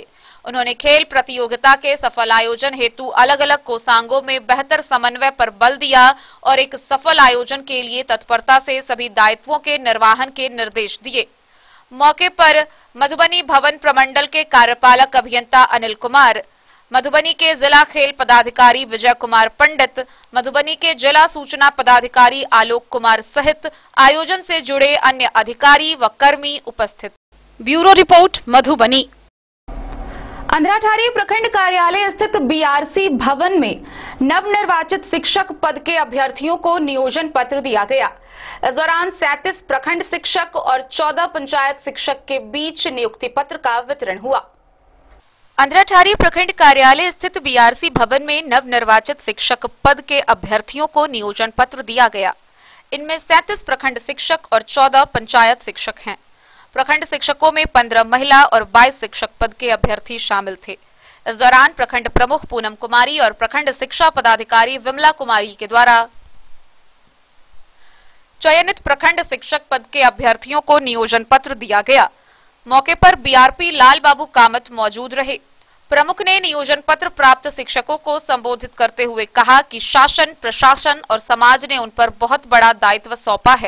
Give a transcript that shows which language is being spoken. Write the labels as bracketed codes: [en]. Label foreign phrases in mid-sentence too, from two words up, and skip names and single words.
[hi] उन्होंने खेल प्रतियोगिता के सफल आयोजन हेतु अलग अलग कोषांगों में बेहतर समन्वय पर बल दिया और एक सफल आयोजन के लिए तत्परता से सभी दायित्वों के निर्वहन के निर्देश दिए। मौके पर मधुबनी भवन प्रमंडल के कार्यपालक अभियंता अनिल कुमार, मधुबनी के जिला खेल पदाधिकारी विजय कुमार पंडित, मधुबनी के जिला सूचना पदाधिकारी आलोक कुमार सहित आयोजन से जुड़े अन्य अधिकारी व कर्मी उपस्थित। ब्यूरो रिपोर्ट, मधुबनी। अंधराठारी प्रखंड कार्यालय स्थित बीआरसी भवन में नवनिर्वाचित शिक्षक पद के अभ्यर्थियों को नियोजन पत्र दिया गया। इस दौरान 37 प्रखंड शिक्षक और 14 पंचायत शिक्षक के बीच नियुक्ति पत्र का वितरण हुआ। अंधराठारी प्रखंड कार्यालय स्थित बीआरसी भवन में नवनिर्वाचित शिक्षक पद के अभ्यर्थियों को नियोजन पत्र दिया गया। इनमें 37 प्रखंड शिक्षक और 14 पंचायत शिक्षक हैं। प्रखंड शिक्षकों में 15 महिला और 22 शिक्षक पद के अभ्यर्थी शामिल थे। इस दौरान प्रखंड प्रमुख पूनम कुमारी और प्रखंड शिक्षा पदाधिकारी विमला कुमारी के द्वारा चयनित प्रखंड शिक्षक पद के अभ्यर्थियों को नियोजन पत्र दिया गया। मौके पर बीआरपी लाल बाबू कामत मौजूद रहे। प्रमुख ने नियोजन पत्र प्राप्त शिक्षकों को संबोधित करते हुए कहा कि शासन, प्रशासन और समाज ने उन पर बहुत बड़ा दायित्व सौंपा है।